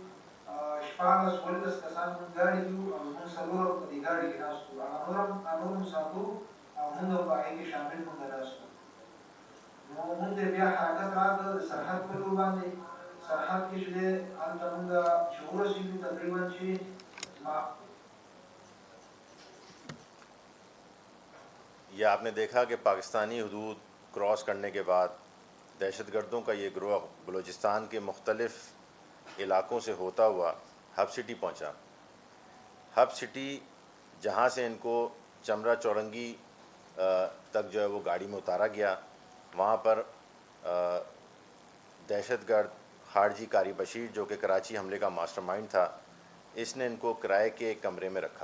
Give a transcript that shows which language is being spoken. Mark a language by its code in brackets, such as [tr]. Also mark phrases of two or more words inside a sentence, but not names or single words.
[ps] 14-15 کسان موږ ګاډي کې وو او موږ څلور په دې ګاډي کې ناست وو هغه نور مسافر او موږ هم په هغې کې شامل موږ ناست وو نو موږ ته بیا حرکت راکړه د سرحد په لور باندې سرحد کې چې دی هلته موږ چې ورسېدو تقریبا چې [ur] یہ آپ نے دیکھا کہ پاکستانی حدود کراس کرنے کے بعد دہشت گردوں کا یہ گروہ بلوچستان کے مختلف علاقوں سے ہوتا ہوا ہب سٹی پہنچا۔ ہب سٹی جہاں سے ان کو چمرا چورنگی تک جو ہے وہ گاڑی میں اتارا گیا، وہاں پر دہشت گرد خارجی قاری بشیر جو کہ کراچی حملے کا ماسٹر مائنڈ تھا، اس نے ان کو کرائے کے ایک کمرے میں رکھا۔